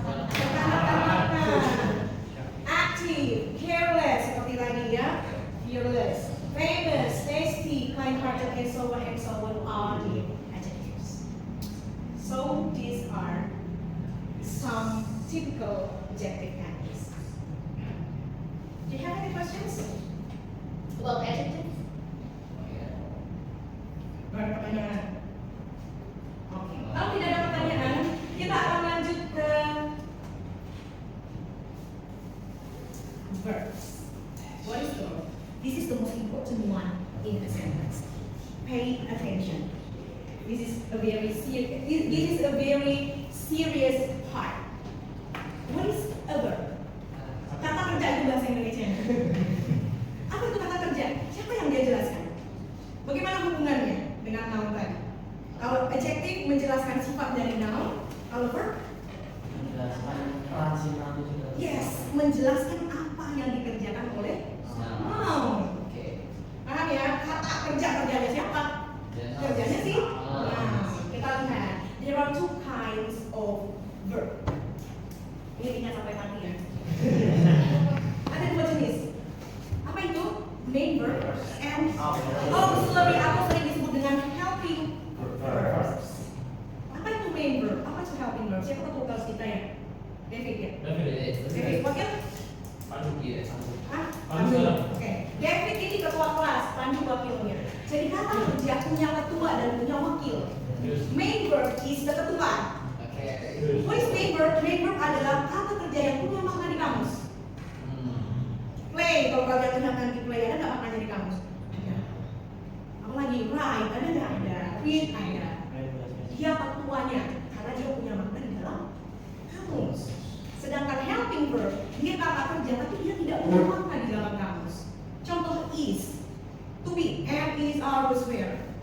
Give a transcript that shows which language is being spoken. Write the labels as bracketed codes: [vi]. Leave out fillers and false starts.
[en] Kekanak-kanakan. Active, careless, seperti tadi ya, fearless, famous, tasty, kind-hearted, and so on are the adjectives. So these are some typical adjective nouns. Do you have any questions about adjectives? [id] Gak ada pertanyaan. Oke. Kalau tidak ada pertanyaan, kita akan lanjut ke verbs. [en] What is verb? This is the most important one in a sentence. Pay attention. This is a very serious part. What is a verb? [id] Kata kerja itu bahasa Indonesia. Apa itu kata kerja? Siapa yang dia jelaskan? Bagaimana hubungannya dengan noun tadi? Kalau adjective menjelaskan sifat dari noun, kalau verb? Menjelaskan peran si noun itu juga. Yes, menjelaskan apa yang dikerjakan oleh noun. Oke. Paham ya? Kata kerjanya siapa? Kerjanya sih. Nah, kita lihat. [en] There are two kinds of verb. [id] Ini ingat sampai mati ya. Ada dua jenis. Apa itu? Main verb and auxiliary atau sering disebut dengan helping verbs. Apa itu main verb? Apa itu helping verb? Siapa tahu kelas kita ya? David ya? David, wakil? Pandu ya. Hah? Pandu. Oke. David ini ketua kelas, Pandu wakilnya. Jadi kata kerja punya ketua dan punya wakil. [en] Main verb is the ketua. [id] Oke. [en] What is main verb? [id] Main verb adalah kata kerja yang punya makna di kamus. Play, kalau kalian lihat nanti play, ada nggak maknanya di kamus? Ada. Apalagi write, ada nggak? Ada. Read, ada. Dia ketuanya, karena dia punya makna di dalam kamus. Sedangkan helping verb, dia kata kerja, tapi dia tidak punya makna di dalam kamus. Contoh is, to be, and is, are, was, were.